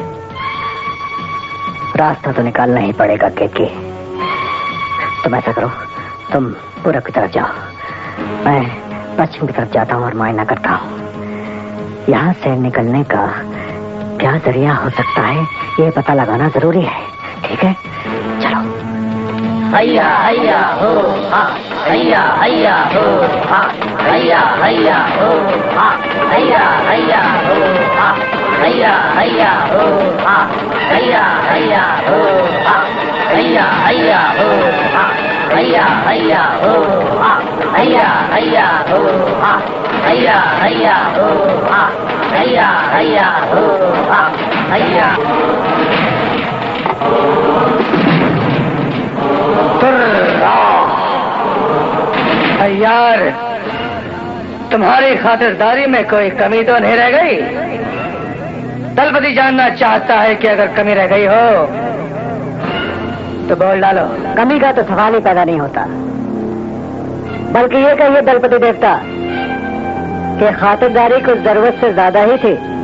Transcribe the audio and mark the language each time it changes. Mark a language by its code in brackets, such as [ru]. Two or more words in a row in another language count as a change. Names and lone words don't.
[hi] रास्ता तो निकालना ही पड़ेगा केकी। तुम ऐसा करो, तुम पूरब की तरफ जाओ, मैं पश्चिम की तरफ जाता हूँ और मुआयना करता हूँ। यहाँ से निकलने का क्या जरिया हो सकता है ये पता लगाना जरूरी है। ठीक है, चलो। हैया हैया हो हा, हैया हैया हो हा, हैया हैया हो हा, हैया हैया हो हा, हैया हैया हो हा, हैया हैया हो हा, हैया हैया हो हा, हैया हैया हो हा, हैया हैया हो हा, हैया हैया हो हा, हैया हैया हो हा, हैया। यार, तुम्हारी खातिरदारी में कोई कमी तो नहीं रह गई? दलपति जानना चाहता है कि अगर कमी रह गई हो तो बोल डालो। कमी का तो सवाल ही पैदा नहीं होता, बल्कि ये कहिए दलपति देवता कि खातिरदारी कुछ जरूरत से ज्यादा ही थी।